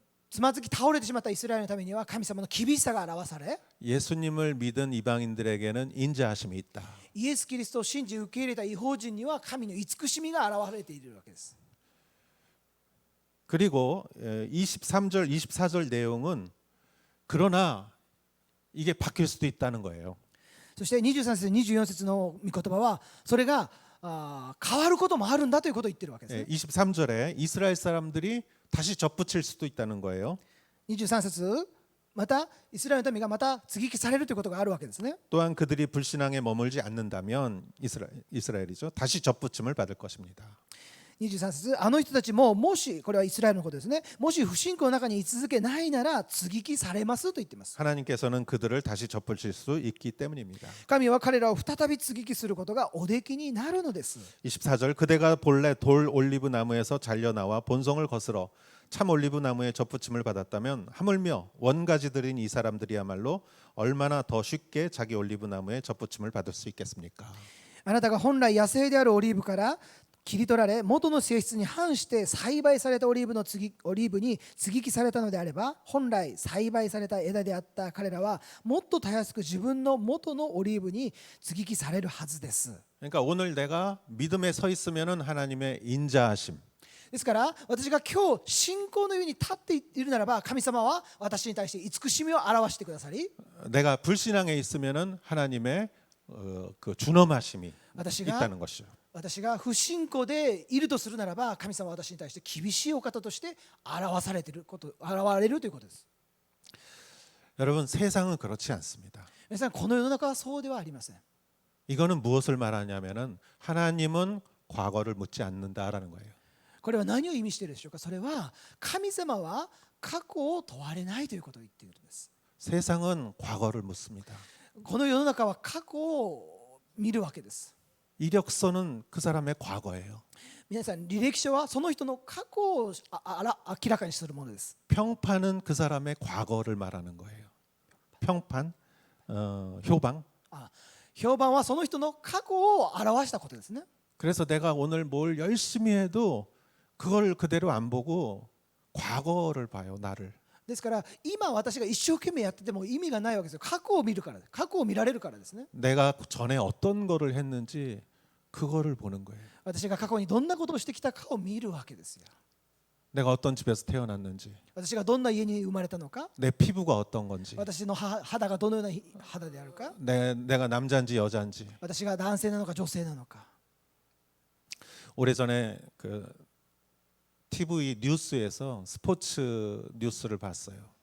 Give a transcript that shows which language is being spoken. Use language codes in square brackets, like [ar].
[ja] つまずき倒れてしまったイスラエルのためには神様の厳しさが表され、 [ko] 예수님을 믿은 이방인들에게는 인자하심이 있다. [ja] イエス・キリストを信じ受け入れた異邦人には神の慈しみが表れているわけです。 [ko] 그리고 23절, 24절 내용은 그러나 이게 바뀔 수도 있다는 거예요. [ja] そして23節24節の御言葉はそれが変わることもあるんだということを言っているわけですね。 [ko] 23절에 이스라엘 사람들이 다시 접붙일 수도 있다는 거예요. [ja] 23節またイスラエルの民がまた接ぎ木されるということがあるわけですね。 [ko] 또한 그들이 불신앙에 머물지 않는다면 이스라엘이죠. 다시 접붙임을 받을 것입니다. [ja] 23節、あの人たちももし、これはイスラエルのことですね、もし不信仰の中に居続けないなら接ぎ木されますと言っています。 [ko] 하나님께서는 그들을 다시 접으실 수 있기 때문입니다. [ja] 神は彼らを再び接ぎ木することがおできになるのです。 [ko] 24절 그대가 본래 돌 올리브 나무에서 잘려 나와 본성을 거스러 참 올리브 나무에 접붙임을 받았다면 하물며 원가지들인 이 사람들이야말로 얼마나 더 쉽게 자기 올리브 나무에 접붙임을 받을 수 있겠습니까? [ja] あなたが本来野生であるオリーブから切り取られ、元の性質に反して栽培されたオリーブに接ぎ木されたのであれば、本来栽培された枝であった彼らはもっとたやすく自分の元のオリーブに接ぎ木されるはずです。 [ko] 그러니까 오늘 내가 믿음에 서 있으면은 하나님의 인자하심, [ja] ですから私が今日信仰の上に立っているならば、神様は私に対して慈しみを表してくださり、 [ko] 내가 불신앙에 있으면은 하나님의 그 준엄하심이 [ja] 私が [ko] 있다는 것이죠. [ja] 私が不信仰でいるとするならば、神様は私に対して厳しいお方として現れるということです。 [ko] 여러분 세상은 그렇지 않습니다. [ja] 皆さん、この世の中はそうではありません。 [ko] 이거는 무엇을 말하냐면은 하나님은 과거를 묻지 않는다라는 거예요. [ja] これは何を意味しているでしょうか。それは神様は過去を問われないということを言っているんです。 [ko] 세상은 과거를 묻습니다. [ja] この世の中は過去を見るわけです。 [ko] 이력서는 그 사람의 과거예요. [ja] 皆さん、履歴書はその人の過去を明らかにするものです。 [ko] 평판은 그 사람의 과거를 말하는 거예요. 평판, 효방. [ja] 評判はその人の過去を表したことですね。 [ko] 그래서 내가 오늘 뭘 열심히 해도 그걸 그대로 안 보고 과거를 봐요, 나를. [ja] ですから今私が一生懸命やってても意味がないわけですよ。過去を見るから、過去を見られるからですね。 [ko] 내가 전에 어떤 거를 했는지 그거를 보는 거예요. [ja] 私が過去にどんなことをしてきたかを見るわけですよ。 [ko] 내가 어떤 집에서 태어났는지, [ja] 私がどんな家に生まれたのか、 [ko] 내 피부가 어떤 건지, [ja] 私の肌がどのような肌であるか、 [ko] 내가 남자인지 여자인지. [ja] 私が男性なのか女性なのか。 [ko] 오래전에 그 TV 뉴스에서 스포츠 뉴스를 봤어요.